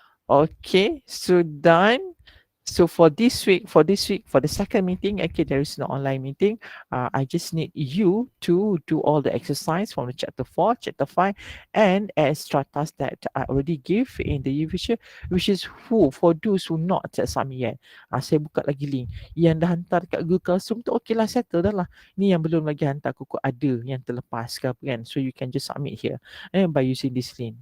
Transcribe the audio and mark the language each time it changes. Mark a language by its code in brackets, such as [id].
[en] Okay, so done. So for this week, for the second meeting, okay, there is no online meeting. I just need you to do all the exercise from the chapter 4, chapter 5, and extra task that I already give in the future, which is for those who not submit yet. [ms] Saya buka lagi link. Yang dah hantar kat Google Classroom tu, okay lah, settle dah lah. Ni yang belum lagi hantar, kuku ada yang terlepas ke apa kan. [en] So you can just submit here by using this link.